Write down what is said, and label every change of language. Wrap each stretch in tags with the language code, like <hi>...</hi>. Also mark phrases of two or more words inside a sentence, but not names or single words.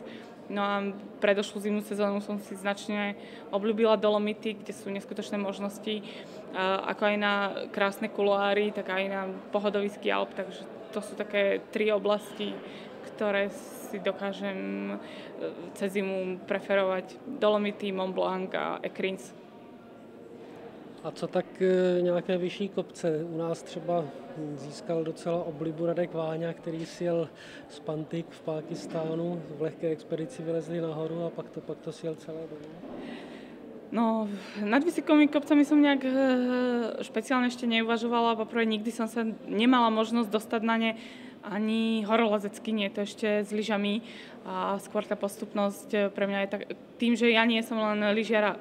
<sk>No a predošlú zimnú sezónu som si značne obľúbila Dolomity, kde sú neskutočné možnosti, ako aj na krásne kuloáry, tak aj na pohodoviský Alp, takže to sú také 3 oblasti, ktoré si dokážem cez zimu preferovať. Dolomity, Mont Blanc a Écrins.</sk> <cs>A co tak nějaké vyšší kopce? U nás třeba získal docela oblibu Radek Váňa, který sjel z Pantik v Pákistánu, v lehké expedici vylezli nahoru a pak to sjel celé dolů.</cs> <sk>No, nad vysokomi kopcami som nejak špeciálne ešte neuvažovala. Poprvé nikdy som sa nemala možnosť dostať na ne ani horolezecky, nie to ešte s lyžami. A skôr tá postupnosť pre mňa je tak, tým, že ja nie som len lyžiara.</sk>